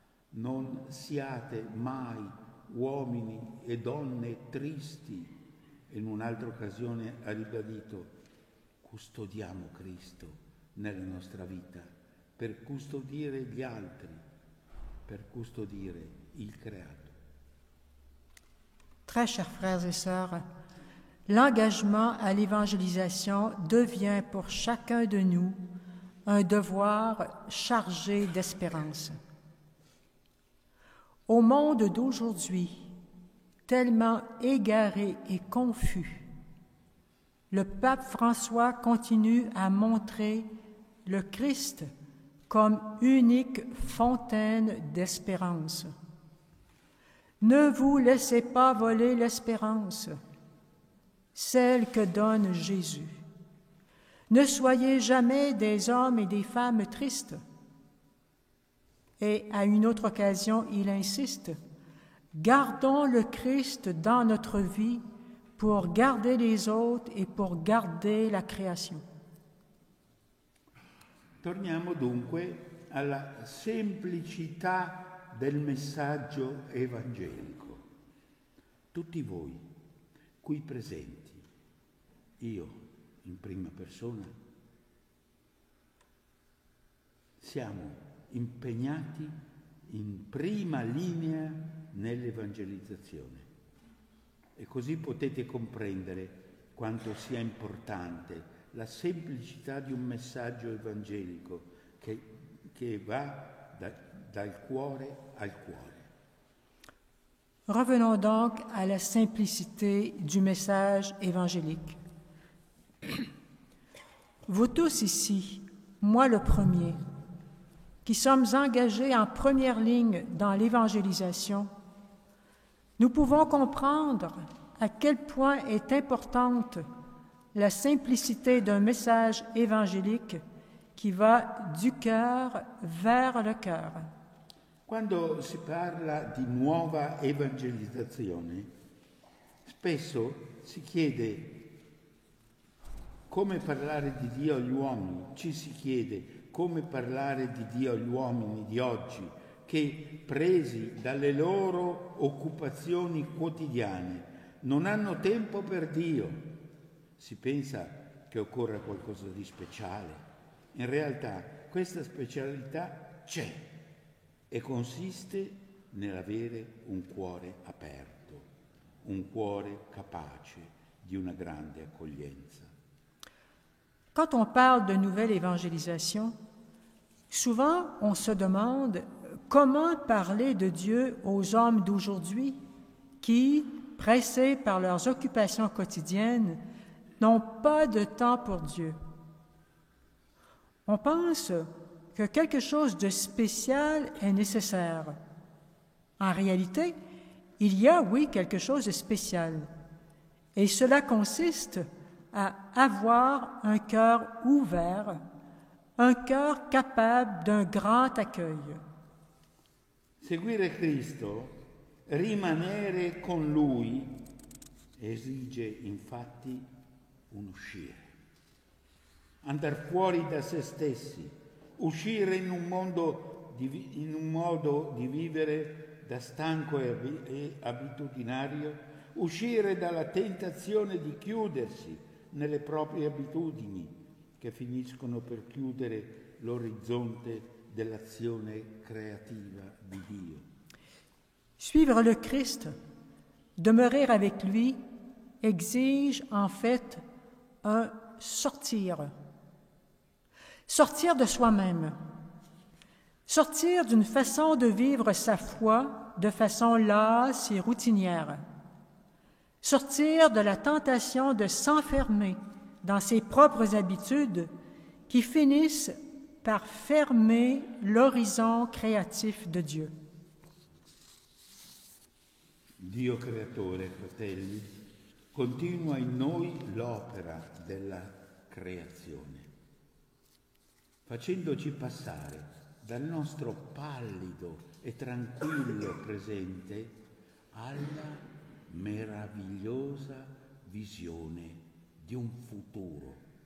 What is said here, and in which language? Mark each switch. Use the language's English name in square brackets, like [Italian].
[Italian] Non siate mai uomini e donne tristi. In un'altra occasione ha ribadito: custodiamo Cristo nella nostra vita per custodire gli altri, per custodire il creato. [French] Très chers frères et sœurs, l'engagement à l'évangélisation devient pour chacun de nous un devoir chargé d'espérance. Au monde d'aujourd'hui, tellement égaré et confus, le pape François continue à montrer le Christ comme unique fontaine d'espérance. Ne vous laissez pas voler l'espérance, celle que donne Jésus. Ne soyez jamais des hommes et des femmes tristes. Et à une autre occasion, il insiste, gardons le Christ dans notre vie pour garder les autres et pour garder la création. [Italian] Torniamo dunque alla semplicità del messaggio evangelico. Tutti voi qui presenti, io in prima persona, siamo impegnati in prima linea nell'evangelizzazione. E così potete comprendere quanto sia importante la semplicità di un messaggio evangelico che va dal cuore al cuore. [French] Revenons donc à la simplicité du message évangélique. Vous tous ici, moi le premier, qui sommes engagés en première ligne dans l'évangélisation, nous pouvons comprendre à quel point est importante la simplicité d'un message évangélique qui va du cœur vers le cœur. [Italian] Quando si parla di nuova evangelizzazione, spesso si chiede come parlare di Dio agli uomini, ci si chiede come parlare di Dio agli uomini di oggi, che presi dalle loro occupazioni quotidiane non hanno tempo per Dio, si pensa che occorra qualcosa di speciale. In realtà questa specialità c'è e consiste nell'avere un cuore aperto, un cuore capace di una grande accoglienza. [French] Quand on parle de nouvelle évangélisation, souvent on se demande comment parler de Dieu aux hommes d'aujourd'hui qui, pressés par leurs occupations quotidiennes, n'ont pas de temps pour Dieu. On pense que quelque chose de spécial est nécessaire. En réalité, il y a, oui, quelque chose de spécial. Et cela consiste à avoir un cœur ouvert, un cœur capable d'un grand accueil. [Italian] Seguire Cristo, rimanere con Lui, esige infatti un uscire. Andar fuori da se stessi, uscire in un modo di vivere da stanco e abitudinario, uscire dalla tentazione di chiudersi nelle proprie abitudini che finiscono per chiudere l'orizzonte dell'azione creativa di Dio. [French] Suivre le Christ, demeurer avec lui, exige en fait un sortir. Sortir de soi-même, sortir d'une façon de vivre sa foi de façon lasse et routinière, sortir de la tentation de s'enfermer dans ses propres habitudes qui finissent par fermer l'horizon créatif de Dieu. [Italian] Dio creatore, fratelli, continua in noi l'opera della creazione, facendoci passare dal nostro pallido e tranquillo presente alla meravigliosa visione di un futuro,